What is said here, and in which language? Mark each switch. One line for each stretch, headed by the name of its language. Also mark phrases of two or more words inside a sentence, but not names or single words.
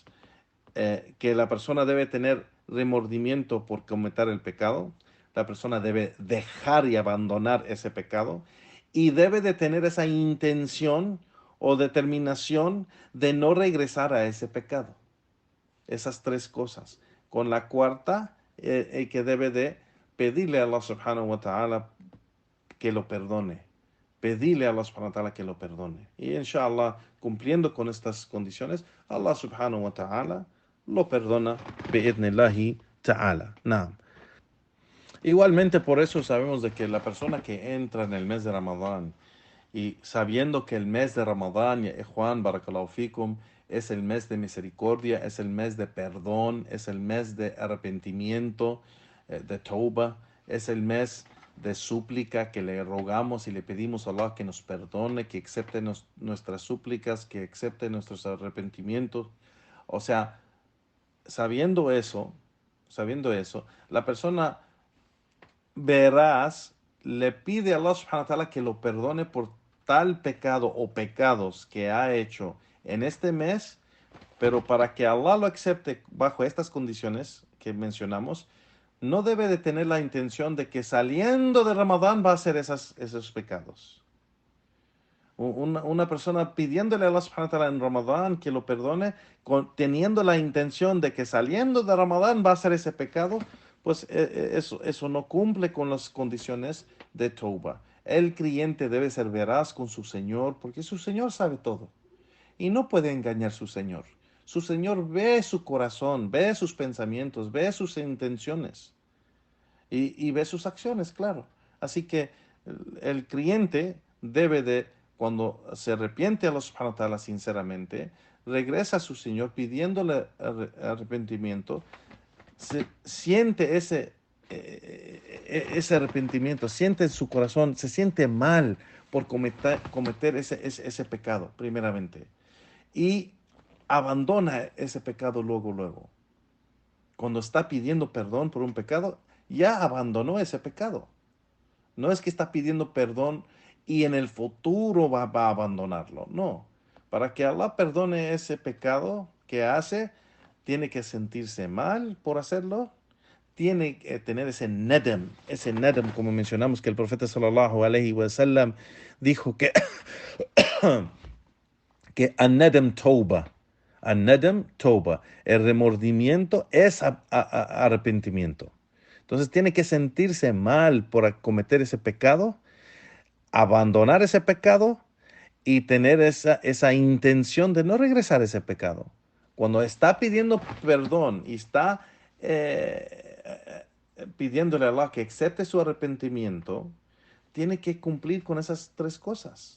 Spanish: Que la persona debe tener remordimiento por cometer el pecado, la persona debe dejar y abandonar ese pecado y debe de tener esa intención o determinación de no regresar a ese pecado. Esas tres cosas. Con la cuarta, que debe de pedirle a
Arabic: الله سبحانه وتعالى
Spanish: que lo perdone. Pedirle a
Arabic: الله سبحانه وتعالى
Spanish: que lo perdone. Y inshallah, cumpliendo con estas condiciones,
Arabic: الله سبحانه وتعالى
Spanish: lo perdona
Arabic: بإذن الله تعالى.
Spanish: Naam. Igualmente por eso sabemos de que la persona que entra en el mes de Ramadán y sabiendo que el mes de Ramadán, ya Juan,
Arabic: بارك الله فيكم,
Spanish: es el mes de misericordia, es el mes de perdón, es el mes de arrepentimiento, de tauba, es el mes de súplica que le rogamos y le pedimos a Allah que nos perdone, que acepte nuestras súplicas, que acepte nuestros arrepentimientos. O sea, sabiendo eso, la persona verás, le pide a
Arabic: الله سبحانه وتعالى
Spanish: que lo perdone por tal pecado o pecados que ha hecho en este mes, pero para que Allah lo acepte bajo estas condiciones que mencionamos, no debe de tener la intención de que saliendo de Ramadán va a hacer esos pecados. Una persona pidiéndole a
Arabic: الله سبحانه وتعالى
Spanish: en Ramadán que lo perdone, teniendo la intención de que saliendo de Ramadán va a hacer ese pecado, pues eso no cumple con las condiciones de Tauba. El creyente debe ser veraz con su Señor, porque su Señor sabe todo y no puede engañar a su Señor. Su Señor ve su corazón, ve sus pensamientos, ve sus intenciones y ve sus acciones, claro. Así que el creyente debe de, cuando se arrepiente a
Arabic: الله سبحانه وتعالى
Spanish: sinceramente, regresa a su Señor pidiéndole arrepentimiento, siente ese arrepentimiento, siente en su corazón, se siente mal por cometer ese pecado, primeramente. Y abandona ese pecado luego. Cuando está pidiendo perdón por un pecado, ya abandonó ese pecado. No es que está pidiendo perdón y en el futuro va a abandonarlo. No. Para que Allah perdone ese pecado que hace, tiene que sentirse mal por hacerlo. Tiene que tener ese nedem, como mencionamos, que el profeta
Arabic: صلى الله عليه وسلم
Spanish: dijo que
Arabic: الندم توبة. الندم توبة.
Spanish: El remordimiento es arrepentimiento. Entonces tiene que sentirse mal por cometer ese pecado, abandonar ese pecado y tener esa intención de no regresar a ese pecado. Cuando está pidiendo perdón y está pidiéndole a Allah que acepte su arrepentimiento, tiene que cumplir con esas tres cosas.